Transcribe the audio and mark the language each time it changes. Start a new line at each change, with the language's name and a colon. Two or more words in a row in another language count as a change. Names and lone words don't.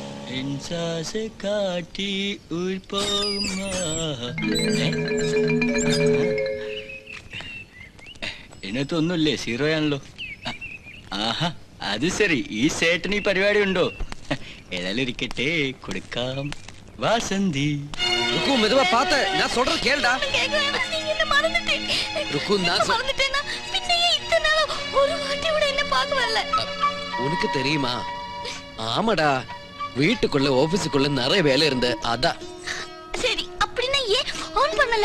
Malayalam: കാട്ടി ഇതിനകത്തൊന്നുമില്ലേ സീറോയാണല്ലോ. ആഹാ അത് ശരി, ഈ സേട്ടന് ഈ പരിപാടി ഉണ്ടോ? ഏതായാലും ഇരിക്കട്ടെ, കൊടുക്കാം. വാസന്തി
Tamil: ருக்கு மெதுவா பாத்து நான் சொல்றது கேளுடா. ருக்கு நான் உனக்கு தெரியுமா? ஆமாடா, வீட்டுக்குள்ள ஆபீஸுக்குள்ள நிறைய வேலை இருந்து அதான். சரி அப்படின்னா ஏன் ஃபோன் பண்ணல?